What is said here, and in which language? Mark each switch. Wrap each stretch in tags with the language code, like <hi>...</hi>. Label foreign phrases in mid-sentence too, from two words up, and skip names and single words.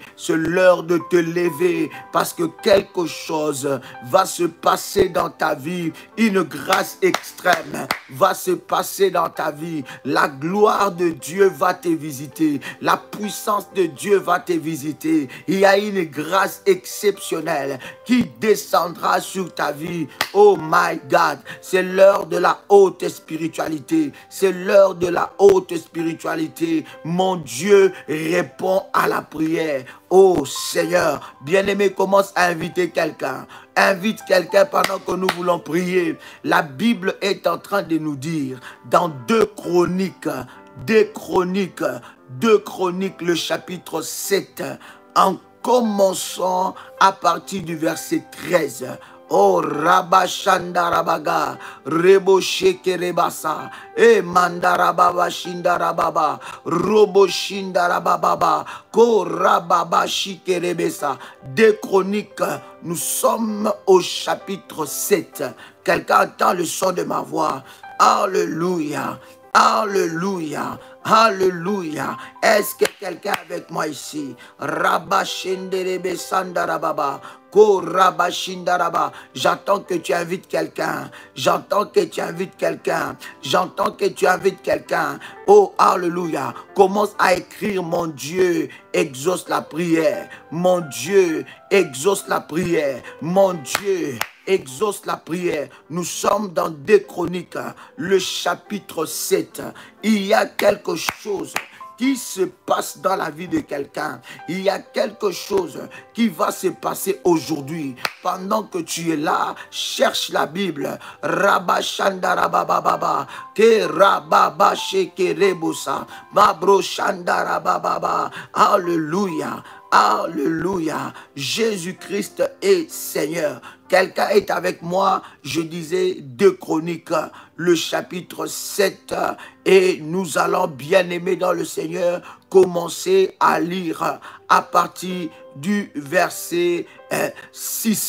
<fr>C'est l'heure de te lever parce que quelque chose va se passer dans ta vie. Une grâce extrême va se passer dans ta vie. La gloire de Dieu va te visiter. La puissance de Dieu va te visiter. Il y a une grâce exceptionnelle qui descendra sur ta vie.</fr> <en>Oh my God,</en> <fr>c'est l'heure de la haute spiritualité. C'est l'heure de la haute spiritualité. Mon Dieu répond à la prière. Oh Seigneur, bien-aimé, commence à inviter quelqu'un. Invite quelqu'un pendant que nous voulons prier. La Bible est en train de nous dire dans 2 Chroniques, le chapitre 7, en commençant à partir du verset 13. Oh Rabashandarabaga, Rebo Shekerebasa, Mandarababa Shindarababa, Robo Shindarababa, Ko Rababa Shikerebesa. 2 Chroniques, nous sommes au chapitre 7. Quelqu'un entend le son de ma voix? Alléluia. Alléluia, alléluia. Est-ce que quelqu'un est avec moi ici? Rabashenderebe sandarababa, ko rabashindaraba. J'entends que tu invites quelqu'un. J'entends que tu invites quelqu'un. J'entends que tu invites quelqu'un. Oh, alléluia. Commence à écrire, mon Dieu exauce la prière. Mon Dieu exauce la prière. Mon Dieu exauce la prière. Nous sommes dans 2 Chroniques, le chapitre 7. Il y a quelque chose qui se passe dans la vie de quelqu'un. Il y a quelque chose qui va se passer aujourd'hui. Pendant que tu es là, cherche la Bible. Rabba Shanda Rabababa, Ke Rababa Sheke Rebosa, Mabro Shanda Rabababa. Alléluia. Alléluia. Jésus-Christ est Seigneur. Quelqu'un est avec moi. Je disais 2 Chroniques, le chapitre 7. Et nous allons, bien aimés dans le Seigneur, commencer à lire à partir du verset 6.</fr>